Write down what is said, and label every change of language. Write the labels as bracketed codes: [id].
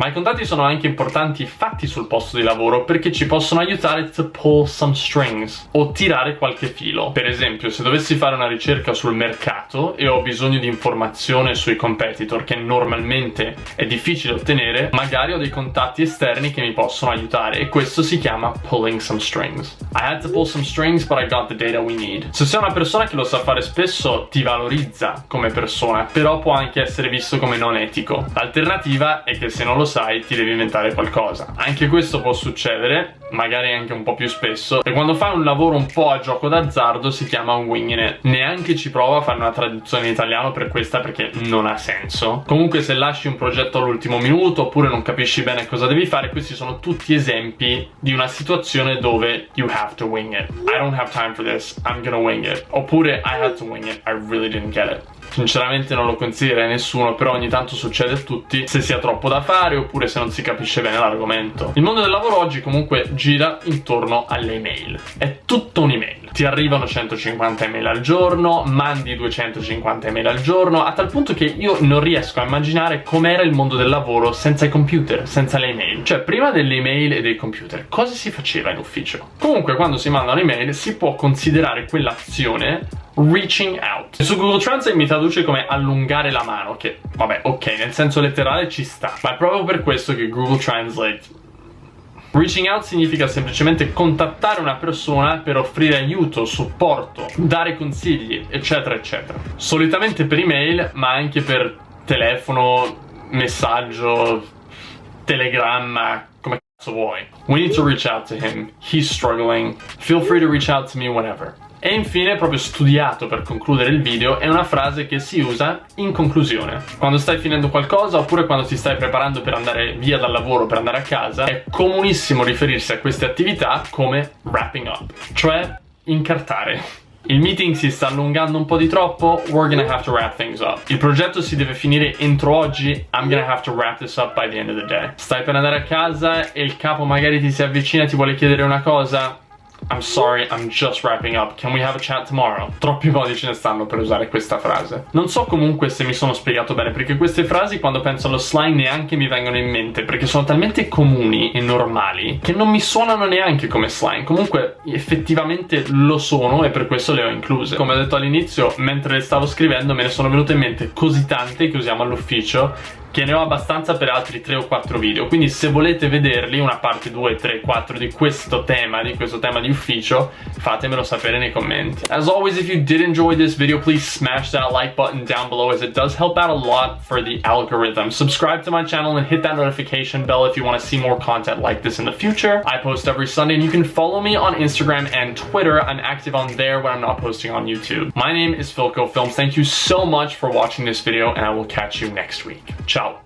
[it] Ma i contatti sono anche importanti fatti sul posto di lavoro perché ci possono aiutare [en] to pull some strings [it] o tirare qualche filo. Per esempio, se dovessi fare una ricerca sul mercato e ho bisogno di informazione sui competitor che normalmente è difficile ottenere, magari ho dei contatti esterni che mi possono aiutare e questo si chiama [en] pulling some strings. I had to pull some strings but I got the data we need. [it] Se sei una persona che lo sa fare spesso ti valorizza come persona, però può anche essere visto come non etico. L'alternativa è che se non lo sai ti devi inventare qualcosa. Anche questo può succedere, magari anche un po' più spesso, e quando fai un lavoro un po' a gioco d'azzardo si chiama un winging it. Neanche ci prova a fare una traduzione in italiano per questa perché non ha senso. Comunque se lasci un progetto all'ultimo minuto oppure non capisci bene cosa devi fare, questi sono tutti esempi di una situazione dove [en] you have to wing it. I don't have time for this, I'm gonna wing it. [it] Oppure [en] I had to wing it, I really didn't get it. [it] Sinceramente non lo consiglierei a nessuno, però ogni tanto succede a tutti, se si ha troppo da fare oppure se non si capisce bene l'argomento. Il mondo del lavoro oggi comunque gira intorno alle email. È tutto un'email. Ti arrivano 150 email al giorno, mandi 250 email al giorno, a tal punto che io non riesco a immaginare com'era il mondo del lavoro senza i computer, senza le email. Cioè, prima delle email e dei computer, cosa si faceva in ufficio? Comunque, quando si manda un'email si può considerare quell'azione reaching out. Su Google Translate mi traduce come allungare la mano, che vabbè, ok, nel senso letterale ci sta, ma è proprio per questo che Google Translate reaching out significa semplicemente contattare una persona per offrire aiuto, supporto, dare consigli, eccetera eccetera. Solitamente per email, ma anche per telefono, messaggio, telegramma, come cazzo vuoi. [en] We need to reach out to him. He's struggling. Feel free to reach out to me whenever. [it] E infine, proprio studiato per concludere il video, è una frase che si usa in conclusione. Quando stai finendo qualcosa oppure quando ti stai preparando per andare via dal lavoro, per andare a casa, è comunissimo riferirsi a queste attività come wrapping up, cioè incartare. Il meeting si sta allungando un po' di troppo, [en] we're gonna have to wrap things up. [it] Il progetto si deve finire entro oggi, [en] I'm gonna have to wrap this up by the end of the day. [it] Stai per andare a casa e il capo magari ti si avvicina e ti vuole chiedere una cosa. [en] I'm sorry, I'm just wrapping up. Can we have a chat tomorrow? [it] Troppi modi ce ne stanno per usare questa frase. Non so comunque se mi sono spiegato bene, perché queste frasi quando penso allo slang neanche mi vengono in mente, perché sono talmente comuni e normali che non mi suonano neanche come slang. Comunque effettivamente lo sono e per questo le ho incluse. Come ho detto all'inizio, mentre le stavo scrivendo me ne sono venute in mente così tante che usiamo all'ufficio che ne ho abbastanza per altri 3 o 4 video, quindi se volete vederli, una parte 2, 3, 4 di questo tema di ufficio, fatemelo sapere nei commenti. [en] As always, if you did enjoy this video, please smash that like button down below as it does help out a lot for the algorithm. Subscribe to my channel and hit that notification bell if you want to see more content like this in the future. I post every Sunday and you can follow me on Instagram and Twitter. I'm active on there when I'm not posting on YouTube. My name is filcofilms. Thank you so much for watching this video and I will catch you next week. Ciao.